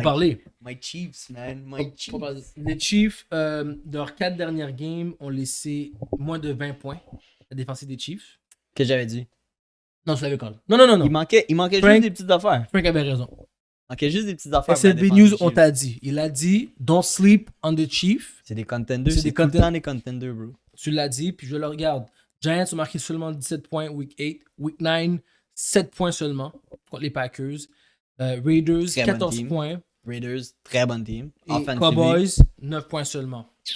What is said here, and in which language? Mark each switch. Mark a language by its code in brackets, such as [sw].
[fr] parler. [en] My Chiefs, man. My Chiefs. [fr] Les Chiefs, de leurs 4 dernières games, ont laissé moins de 20 points. La défense des Chiefs. Qu'est-ce que j'avais dit? Non, tu l'avais quand Non. Il manquait juste des petites affaires. Frank avait raison. Il manquait juste des petites affaires. SLB News, on t'a dit. Il a dit, [en] don't sleep on the Chiefs. [fr] C'est des contenders. C'est tout le temps des contenders, bro. Tu l'as dit, puis je le regarde. Giants ont marqué seulement 17 points week 8. Week 9, 7 points seulement contre les Packers. Raiders, très 14 points. Raiders, très bonne team. Et Cowboys, 9 points seulement.